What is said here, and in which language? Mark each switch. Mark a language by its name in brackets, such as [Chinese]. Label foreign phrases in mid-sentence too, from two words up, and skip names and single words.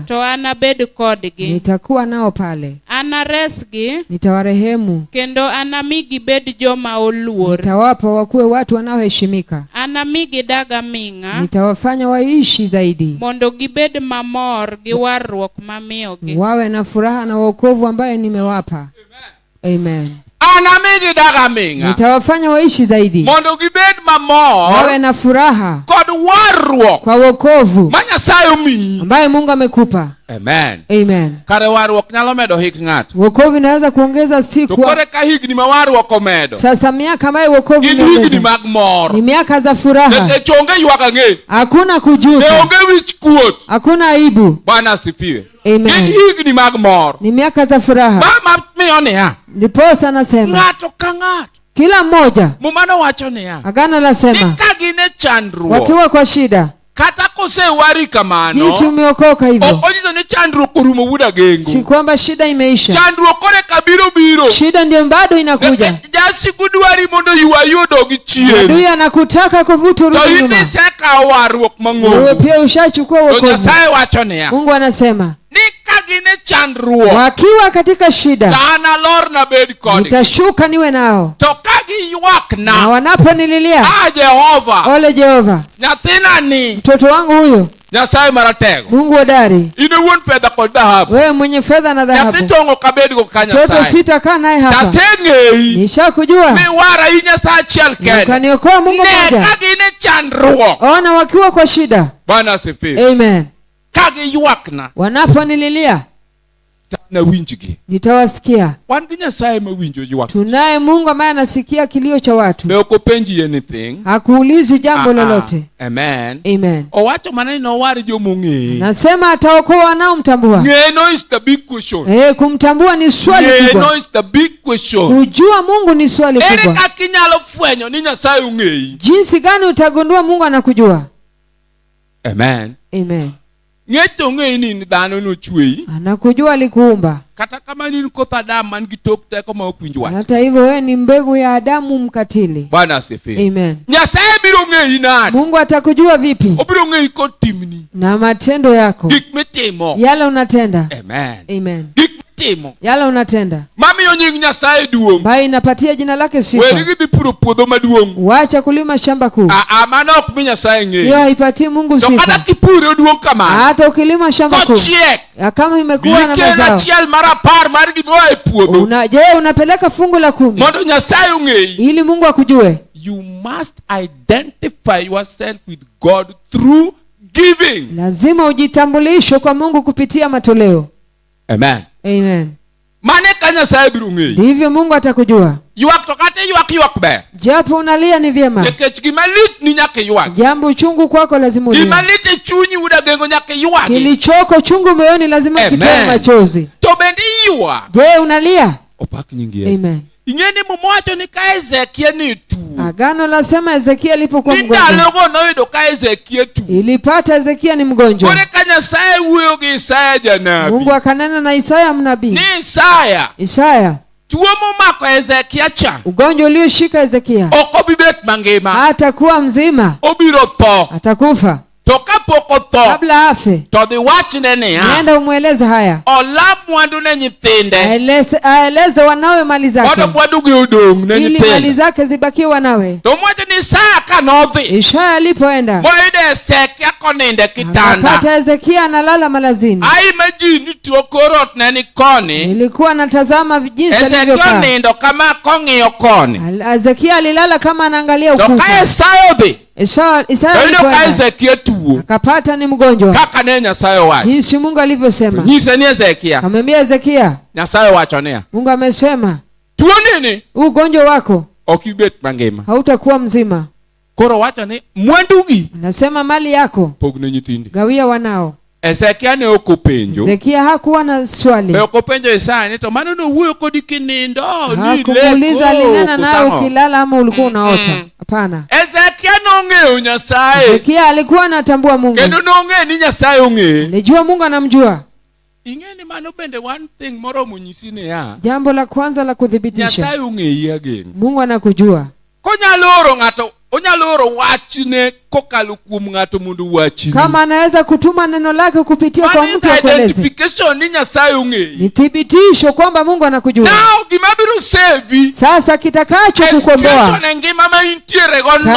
[Luo (Kenya and Tanzania)] to anabed kodgi. [Swahili] nitakuwa nao pale. [Luo (Kenya and Tanzania)] Anaresgi, [Swahili] Nitawarehemu, [Luo (Kenya and Tanzania)] kendo anami gibed joma oluor. [Swahili] nitawapa wakuwe watu wanaoheshimika. [Luo (Kenya and Tanzania)] Anami gidag aming'a, [Swahili] Nitawafanya waishi zaidi, [Luo (Kenya and Tanzania)] mondo gibed mamor gi warruok mamiyogi. [Swahili] wawe na furaha na wokovu ambaye nimewapa. Amen. [Luo (Kenya and Tanzania)] Anamigi daga minga. [Swahili] Nitawafanya waishi zaidi, [Luo (Kenya and Tanzania)] Mondo gibed mamor [Swahili] wawe na furaha [Luo (Kenya and Tanzania)] kod warruok [Swahili] kwa wokovu [Luo (Kenya and Tanzania)] ma Nyasaye omiyi. [Swahili] ambaye Mungu amekupa. Amen. Amen. [Luo (Kenya and Tanzania)] Kare warruok nyalo medo hik ng'ato. [Swahili] Wokovu inaweza kuongeza [Luo (Kenya and Tanzania)] To [Swahili] siku. [Luo (Kenya and Tanzania)] kore ka higni ma warruok omedo. [Swahili] Sasa miaka ambayo wokovu [Luo (Kenya and Tanzania)] Gin higni [Swahili] imeongeza [Luo (Kenya and Tanzania)] mag mor. [Swahili] ni miaka za furaha. [Luo (Kenya and Tanzania)] Nikech onge ywak ang'e. [Swahili] Hakuna [Luo (Kenya and Tanzania)] Ne [Swahili] kujuta, [Luo (Kenya and Tanzania)] onge wich kuot. [Swahili] hakuna aibu. Bwana asifiwe. Amen. [Luo (Kenya and Tanzania)] Gin higni mag mor. [Swahili] Ni miaka za furaha. [Luo (Kenya and Tanzania)] Ma miyo niya. [Swahili] Ndiposa nasema [Luo (Kenya and Tanzania)] Ng'ato ka ng'ato. [Swahili] kila mmoja, [Luo (Kenya and Tanzania)] Mumano wacho niya. [Swahili] agano lasema, [Luo (Kenya and Tanzania)] Ni ka gin e chandruok. [Swahili] wakiwa kwa shida, [Luo (Kenya and Tanzania)] Kata kosewari kamano. [Swahili] jinsi umeokoka hivyo, [Luo (Kenya and Tanzania)] Ok onyiso ni chandruok orumo wuda gengo. [Swahili] si kwamba shida imeisha. [Luo (Kenya and Tanzania)] Chandruok kore ka biro. [Swahili] Shida ndio bado inakuja. [Luo (Kenya and Tanzania)] Nikech jasigu dwari mondo ywayo dogi chien. [Swahili] Adui anakutaka kuvuta [Luo (Kenya and Tanzania)] To [Swahili] urudi [Luo (Kenya and Tanzania)] in [Swahili] nyuma. [Luo (Kenya and Tanzania)] isekawo warruok [Swahili] Wewe [Luo (Kenya and Tanzania)] mang'ongo. [Swahili] pia ushachukua [Luo (Kenya and Tanzania)] To [Swahili] wokovu. [Luo (Kenya and Tanzania)] Nyasaye wacho niya. [Swahili] Mungu anasema [Luo (Kenya and Tanzania)] Ni ka gin e chandruok. [Swahili] wakiwa katika shida, [Luo (Kenya and Tanzania)] To an alor nabed kodgi. [Swahili] nitashuka niwe nao, [Luo (Kenya and Tanzania)] To ka giywak [Swahili] na na. wanaponililia, Jehova. ole Jehova, [Luo (Kenya and Tanzania)] Nyathina ni. [Swahili] mtoto wangu huyo, [Luo (Kenya and Tanzania)] Nyasaye maratego. [Swahili] Mungu hodari, [Luo (Kenya and Tanzania)] In ewuon fedha kod dhahabu. [Swahili] wewe mwenye fedha na [Luo (Kenya and Tanzania)] Nyathi [Swahili] dhahabu, [Luo (Kenya and Tanzania)] tong'o kabedgo ka [Swahili] mtoto [Luo (Kenya and Tanzania)] Nyasaye. [Swahili] sitakaa naye hapa. [Luo (Kenya and Tanzania)] Taseng'eyi. [Swahili] Nishakujua, [Luo (Kenya and Tanzania)] Mi wara i Nyasaye achiel kende. [Swahili] ukaniokoa Mungu [Luo (Kenya and Tanzania)] Ne [Swahili] mmoja. [Luo (Kenya and Tanzania)] ka gin e chandruok. [Swahili] Ona wakiwa kwa shida. Bwana asifiwe. Amen. [Luo (Kenya and Tanzania)] Ka giywakna. [Swahili] Wanaponililia, [Luo (Kenya and Tanzania)] Nawinjgi. [Swahili] nitawasikia. [Luo (Kenya and Tanzania)] Wan gi Nyasaye mawinjo ywak. [Swahili] Tunaye Mungu ambaye anasikia kilio cha watu, [Luo (Kenya and Tanzania)] Be ok openji anything. [Swahili] hakuulizi jambo lolote. Amen. Amen. [Luo (Kenya and Tanzania)] Owacho mana ni nowar jomong'eyo. [Swahili] Nasema ataokoa wanaomtambua. [English] Ng'eno is the big question. [Swahili] Kumtambua ni swali [Luo (Kenya and Tanzania)] Ng'eno [Swahili] kubwa. [English] is the big question. [Swahili] Kujua Mungu ni swali [Luo (Kenya and Tanzania)] Ere [Swahili] kubwa. [Luo (Kenya and Tanzania)] kaka inyalo fwenyo ni Nyasaye ong'eyi? [Swahili] Jinsi gani utagundua Mungu anakujua? Amen. Amen. [Luo (Kenya and Tanzania)] Ng'eto ong'eyi ni dhano nochweyi. [Swahili] Anakujua, alikuumba. [Luo (Kenya and Tanzania)] Kata kama ni koth Adam man gi tok teko ma ok winj wach. [Swahili] Hata hivyo wewe ni mbegu ya Adamu mkatili. Bwana asifiwe. Amen. [Luo (Kenya and Tanzania)] Nyasaye biro ng'eyi nade? [Swahili] Mungu atakujua vipi? [Luo (Kenya and Tanzania)] Obiro ng'eyi kod timni. [Swahili] Na matendo yako, [Luo (Kenya and Tanzania)] Gik mitimo. [Swahili] yale unatenda. Amen. Amen. [Luo (Kenya and Tanzania)] Gik mitimo. [Swahili] Yale unatenda [Luo (Kenya and Tanzania)] Mamiyo nying Nyasaye duong'. [Swahili] ambayo inapatia jina lake [Luo (Kenya and Tanzania)] Weri [Swahili] sifa. [Luo (Kenya and Tanzania)] gidhi puro puodho maduong'. [Swahili] Wacha kulima shamba kuu, [Luo (Kenya and Tanzania)] Mano ok mi Nyasaye [Swahili] hiyo [Luo (Kenya and Tanzania)] ng'eyi. [Swahili] haipatii Mungu [Luo (Kenya and Tanzania)] To kata [Swahili] sifa. [Luo (Kenya and Tanzania)] kipure oduong' kamano. [Swahili] Hata ukilima shamba kuu, [Luo (Kenya and Tanzania)] Kochiek. [Swahili] kama imekuwa na [Luo (Kenya and Tanzania)] Biken [Swahili] mazao, [Luo (Kenya and Tanzania)] achiel mar apar mar gimoa e puodho. [Swahili] je, unapeleka fungu la 10 [Luo (Kenya and Tanzania)] Mondo Nyasaye ong'eyi. [Swahili] ili Mungu akujue? [English] You must identify yourself with God through giving. [Swahili] Lazima ujitambulishe kwa Mungu kupitia matoleo. Amen. Amen. [Luo (Kenya and Tanzania)] Mane ka Nyasaye biro ng'eyi. [Swahili] Ndivyo Mungu atakujua. [Luo (Kenya and Tanzania)] Ywak to kata ywak ber. [Swahili] Japo unalia ni vyema. [Luo (Kenya and Tanzania)] Nikech gima lit ni nyaka ywak. [Swahili] Jambo chungu kwako lazima ulie. [Luo (Kenya and Tanzania)] Gima lit e chunyi uda gengo nyaka ywak. [Swahili] Kilichoko chungu moyoni lazima Amen. kitoe machozi. [Luo (Kenya and Tanzania)] To bende ywak. [Swahili] Je, unalia? [Luo (Kenya and Tanzania)] Opak nying Yesu. Amen. Ing'eni mumowacho ni ka Hezekia ni tuo. [Swahili] Agano lasema Hezekia alipokuwa [Luo (Kenya and Tanzania)] Ni [Swahili] mgonjwa. [Luo (Kenya and Tanzania)] ndalogo noyudo ka Hezekia tuo. [Swahili] Ilipata Hezekia ni mgonjwa. [Luo (Kenya and Tanzania)] Kore ka Nyasaye wuoyo gi Isaya janabi. [Swahili] Mungu akanena na Isaya mnabii. [Luo (Kenya and Tanzania)] Ni Isaya. Isaya, Tuo momako Hezekia cha. [Swahili] ugonjwa ulioshika Hezekia [Luo (Kenya and Tanzania)] Ok obibet mangima. [Swahili] hatakuwa mzima, [Luo (Kenya and Tanzania)] Obiro tho. [Swahili] atakufa. [Luo (Kenya and Tanzania)] to kapok otho [Swahili] kabla afe, [Luo (Kenya and Tanzania)] to dhi wachne niya [Swahili] nenda umweleze haya, [Luo (Kenya and Tanzania)] olam mwandu ne nyithinde [Swahili] aeleze wanawe mali zake, [Luo (Kenya and Tanzania)] mondo mwandugi odong' ne [Swahili] ili mali [Luo (Kenya and Tanzania)] nyithinde. [Swahili] zake zibakie wanawe. [Luo (Kenya and Tanzania)] To mwacho ni Isaya ka nodhi [Swahili] Ishaya alipoenda [Luo (Kenya and Tanzania)] moyudo Hezekia koninde kitanda, [Swahili] akapata Hezekia analala malazini. [Luo (Kenya and Tanzania)] ai imagine ni tuo korot ne ni koni, [Swahili] Nilikuwa natazama jinsi Hezekia alivyokaa. [Luo (Kenya and Tanzania)] nindo kama kong'iyo koni, [Swahili] Hezekia alilala kama anaangalia [Luo (Kenya and Tanzania)] to ka [Swahili] ukuta. [Luo (Kenya and Tanzania)] Isaya odhi Isaya to yudo ka [Swahili] alipoenda [Luo (Kenya and Tanzania)] Hezekia tuo [Swahili] akapata ni mgonjwa, [Luo (Kenya and Tanzania)] kaka ne Nyasaye owacho. [Swahili] jinsi Mungu alivyosema. [Luo (Kenya and Tanzania)] Nyise ni Hezekia [Swahili] Akamwambia Hezekia, [Luo (Kenya and Tanzania)] Nyasaye owacho niya, [Swahili] Mungu amesema [Luo (Kenya and Tanzania)] tuo nini [Swahili] huu ugonjwa wako [Luo (Kenya and Tanzania)] ok ibet mangima. [Swahili] hautakuwa mzima. [Luo (Kenya and Tanzania)] Koro wacho ni mwandugi [Swahili] Anasema mali yako [Luo (Kenya and Tanzania)] pogne nyithindi. [Swahili] gawia wanao. [Luo (Kenya and Tanzania)] Hezekia ne ok openjo, [Swahili] Hezekia hakuwa na swali, [Luo (Kenya and Tanzania)] be ok openjo Isaya ni to mano nowuoyo kodi kinindo ni [Swahili] hakumuuliza alinena nawe [Luo (Kenya and Tanzania)] kusang'o. [Swahili] ukilala ama ulikuwa unaota. Hapana, [Luo (Kenya and Tanzania)] Hezekia nong'eyo Nyasaye [Swahili] Hezekia alikuwa anatambua Mungu, [Luo (Kenya and Tanzania)] kendo nong'e ni Nyasaye ong'e. [Swahili] alijua Mungu anamjua. [Luo (Kenya and Tanzania)] Ing'e ni mano bende [English] one thing [Luo (Kenya and Tanzania)] moromo nyisi niya, [Swahili] Jambo la kwanza la kuthibitisha, [Luo (Kenya and Tanzania)] Nyasaye ong'eyi again. [Swahili] Mungu anakujua. [Luo (Kenya and Tanzania)] Onyalo oro wachne kokalo kuom ng'ato mondo wachni. [Swahili] Kama anaweza kutuma neno lake kupitia kwa mtu akueleze, [Luo (Kenya and Tanzania)] Identification ni Nyasaye ong'eyi. [Swahili] ni thibitisho kwamba Mungu anakujua. [Luo (Kenya and Tanzania)] Now gima biro sevi [Swahili] Sasa kitakacho kukomboa [Luo (Kenya and Tanzania)] situation e ngima ma intiere go no